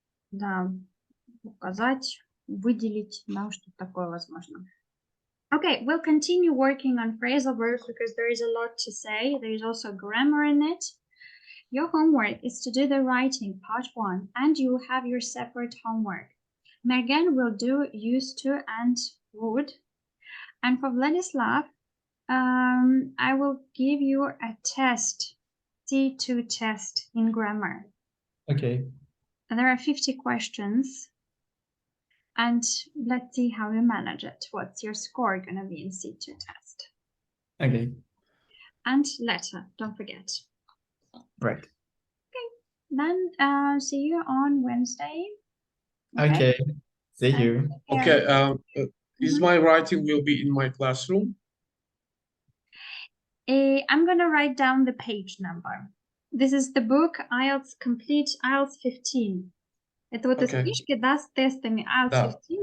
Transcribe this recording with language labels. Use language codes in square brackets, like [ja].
[ru] Да, указать, выделить, да, что-то такое возможно. [en] Okay, we'll continue working on phrasal verbs because there is a lot to say. There is also grammar in it. Your homework is to do the writing, part 1, and you will have your separate homework. Megan will do used to and would. And for Vladislav, I will give you a test, C2 test in grammar. Okay. There are 50 questions. And let's see how you manage it. What's your score going to be in C2 test? Okay. And letter, don't forget. Right. Okay, then see you on Wednesday. Okay. See you. Okay, is my writing will be in my classroom? I'm going to write down the page number. This is the book IELTS Complete IELTS 15. [ru] Это вот из книжки, да, с тестами IELTS 15.